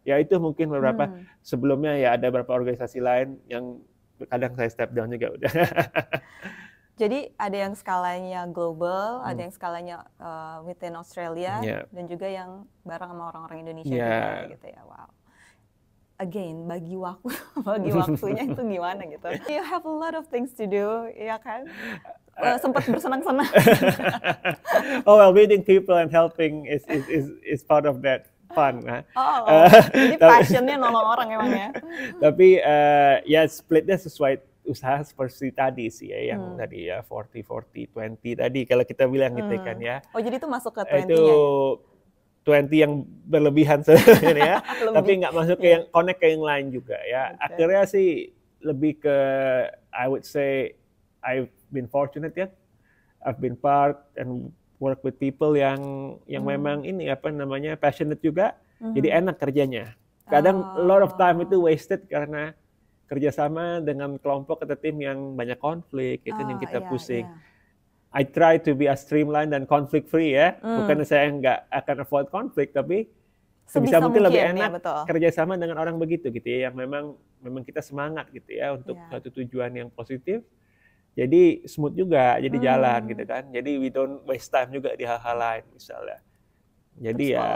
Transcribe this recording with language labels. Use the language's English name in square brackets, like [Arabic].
[Indonesian] Ya itu mungkin beberapa sebelumnya ya ada beberapa organisasi lain yang kadang saya step down juga udah. Jadi ada yang skalanya global, ada yang skalanya [English] within Australia [Indonesian] dan juga yang bareng sama orang-orang Indonesia juga gitu ya. [English] Wow. Again, [Indonesian] bagi waktunya itu gimana gitu. [English] You have a lot of things to do, [Indonesian] ya kan? Sempat bersenang-senang. [English] Oh well, meeting people and helping is part of that fun. [Indonesian] Jadi passionnya nolong orang emang ya. Tapi ya splitnya sesuai usaha seperti tadi sih ya, yang tadi ya 40-40-20 tadi kalau kita bilang gitu kan ya. Oh jadi itu masuk ke 20-nya itu 20 yang berlebihan sebenarnya ya, tapi nggak masuk ke yang connect ke yang lain juga ya. Akhirnya sih lebih ke [English] I would say I've been fortunate ya. I've been part and work with people [Indonesian] yang memang ini [English] passionate juga. [Indonesian] Jadi enak kerjanya. Kadang [English] a lot of time [Indonesian] itu wasted karena kerjasama dengan kelompok atau tim yang banyak konflik, itu yang kita pusing. [English] I try to be as streamlined dan conflict free ya. [Indonesian] Bukan saya nggak akan avoid konflik, tapi sebisa mungkin lebih enak kerjasama dengan orang begitu gitu ya, yang memang kita semangat gitu ya untuk suatu tujuan yang positif. Jadi smooth juga, jadi jalan gitu kan. Jadi [English] we don't waste time [Indonesian] juga di hal-hal lain misalnya. Jadi